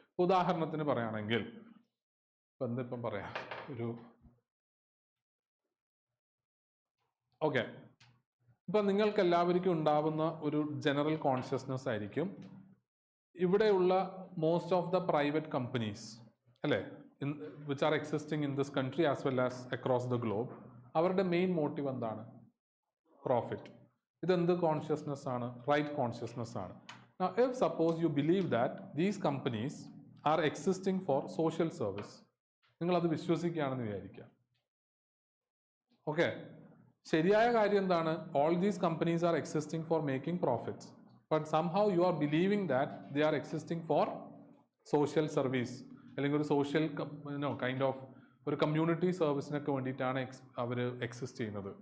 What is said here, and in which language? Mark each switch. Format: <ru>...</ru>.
<ml>ഉദാഹരണത്തിന് പറയുകയാണെങ്കിൽ ഇപ്പം എന്തിപ്പം പറയാം, ഒരു ഓക്കെ, ഇപ്പം നിങ്ങൾക്ക് എല്ലാവർക്കും ഉണ്ടാവുന്ന ഒരു ജനറൽ കോൺഷ്യസ്നെസ് ആയിരിക്കും ഇവിടെയുള്ള most of the private companies, അല്ലേ,</ml> <en>which are existing in this country as well as across the globe,</en> <ml>അവരുടെ മെയിൻ മോട്ടീവ് എന്താണ്? പ്രോഫിറ്റ്. ഇതെന്ത് കോൺഷ്യസ്നെസ് ആണ്? റൈറ്റ് കോൺഷ്യസ്നെസ് ആണ്.</ml> <en>Now, if suppose you believe that these companies are existing for social service,</en> <ml>നിങ്ങളത് വിശ്വസിക്കുകയാണെന്ന് വിചാരിക്കുക. Okay, ശരിയായ കാര്യം എന്താണ്?</ml> <en>all these companies are existing for making profits, but somehow you are believing that they are existing for social service,</en> <ml>അല്ലെങ്കിൽ ഒരു social kind of ഒരു community സർവീസിനൊക്കെ വേണ്ടിയിട്ടാണ് അവർ exist ചെയ്യുന്നത്.</ml>